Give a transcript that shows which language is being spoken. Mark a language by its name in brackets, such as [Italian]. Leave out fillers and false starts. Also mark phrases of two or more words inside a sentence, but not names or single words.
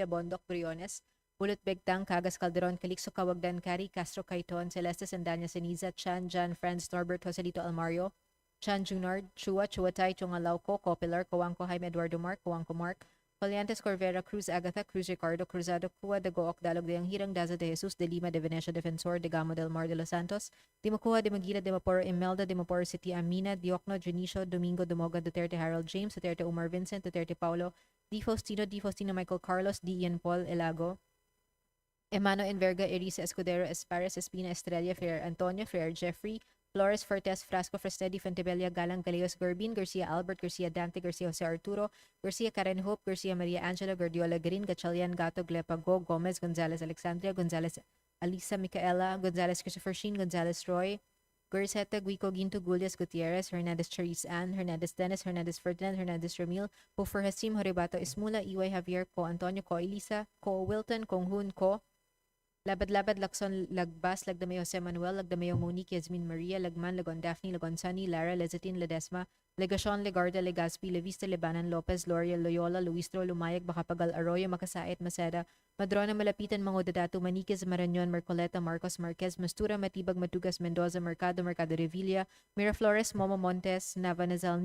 [English] Bondok, Briones, Bulot Begtang, Cagas Calderon, Calixto Cawagdan Cari, Castro Caiton, Celeste Sandanya Ceniza, Chan, Jan, Franz, Norbert, Joselito Almario, Chan Junard, Chua, Chuatay, Chungalauco, Copilar, Coangco, Jaime Eduardo Mark, Coangco Mark, Coliantes, Corvera, Cruz, Agatha, Cruz, Ricardo, Cruzado, Cua, de Gook, Dalog de Hirang, Daza de Jesus, de Lima, de Venecia, Defensor, de Gamo del Mar de los Santos, de Macuha, de Maguila, de Maporo, Imelda, de Maporo City, Amina, Diokno, Junicio, Domingo, Dumoga, Duterte, Harold James, Duterte, Umar Vincent, Duterte, Paulo, Di Faustino, Michael Carlos, D. Ian Paul, Elago, Emano Enverga, Erisa Escudero, Espares, Espina, Estrella, Fer Antonio, Fer Jeffrey, Flores, Fortes, Frasco, Frestedi, Fentebella, Galang, Galeos, Gorbin, Garcia Albert, Garcia Dante, Garcia Jose Arturo, Garcia Karen Hope, Garcia Maria Angela, Gordiola Garin, Gatchalian, Gato, Glepago, Gomez, Gonzalez, Alexandria, Gonzalez, Alisa, Micaela, Gonzalez, Christopher Sheen, Gonzalez, Roy, Guriseta, Guico, Ginto, Gulias, Gutierrez, Hernandez, Charisse Ann, Hernandez, Dennis, Hernandez, Ferdinand, Hernandez, Ramil, Hofer Hasim, Horibato, Ismula, Iway, Javier, Ko, Antonio, Ko, Elisa, Ko, Wilton, Konghun, Ko, Labad-labad, Lacson, Lagbas, Lagdameo Jose Manuel, Lagdameo Monique, Yasmin Maria, Lagman, Lagon Daphne, Lagon Sunny, Lara, Lezatin, Ledesma, Legacion, Legarda, Legazpi, Levista, Lebanon, Lopez, Loria, Loyola, Luistro, Lumayag, Bacapagal, Arroyo, Makasait, Maceda, Madrona, Malapitan, Mangodadato, Maniquez, Marañon, Marcoleta, Marcos, Marquez, Mastura, Matibag, Matugas, Mendoza, Mercado, Mercado Revilla, Miraflores, Momo Montes, Navanazal,